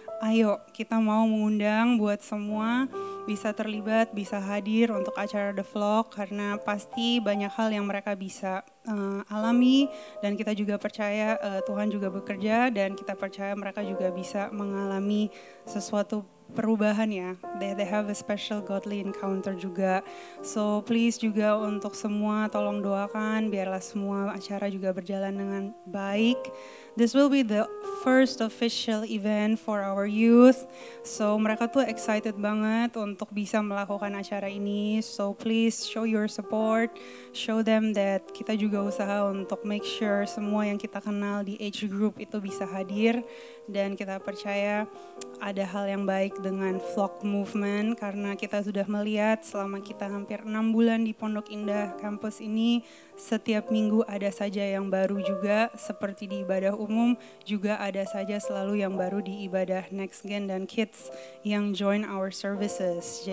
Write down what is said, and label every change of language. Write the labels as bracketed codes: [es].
[id] Ayo kita mau mengundang buat semua bisa terlibat, bisa hadir untuk acara The Vlog karena pasti banyak hal yang mereka bisa alami dan kita juga percaya Tuhan juga bekerja dan kita percaya mereka juga bisa mengalami sesuatu perubahan ya. [en] They have a special godly encounter [id] juga. So please juga untuk semua tolong doakan biarlah semua acara juga berjalan dengan baik. [en] This will be the first official event for our youth. [id] So mereka tuh excited banget untuk bisa melakukan acara ini. [en] So please show your support. Show them that [id] kita juga usaha untuk [en] make sure [id] semua yang kita kenal di age group itu bisa hadir. Dan kita percaya ada hal yang baik dengan vlog movement karena kita sudah melihat selama kita hampir 6 bulan di Pondok Indah kampus ini setiap minggu ada saja yang baru juga seperti di ibadah umum juga ada saja selalu yang baru di ibadah Next Gen dan Kids yang [en] join our services.